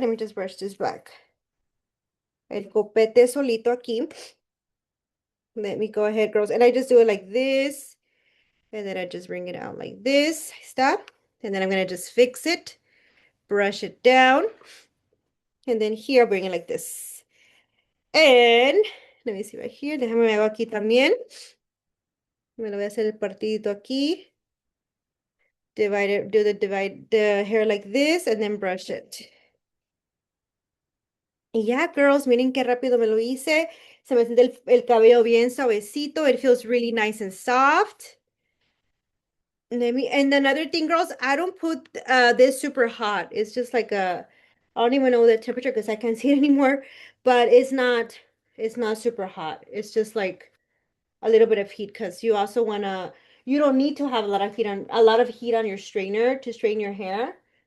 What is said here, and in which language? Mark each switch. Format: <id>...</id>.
<en>Let me just brush this back.</en> <es>El copete solito aquí.</es> <en>Let me go ahead, girls. And I just do it like this. And then I just bring it out like this. Stop. And then I'm going to just fix it. Brush it down. And then here, I'll bring it like this. And let me see right here.</en> <es>Déjame me hago aquí también. Me lo voy a hacer el partidito aquí.</es> <en>Divide the hair like this and then brush it.</en> <es>Y ya, girls, miren qué rápido me lo hice. Se me siente el cabello bien suavecito.</es> <en>It feels really nice and soft. And another thing, girls, I don't put this super hot. It's just like I don't even know the temperature because I can't see it anymore. But it's not super hot. It's just like a little bit of heat because you don't need to have a lot of heat on your strainer to strain your hair.</en>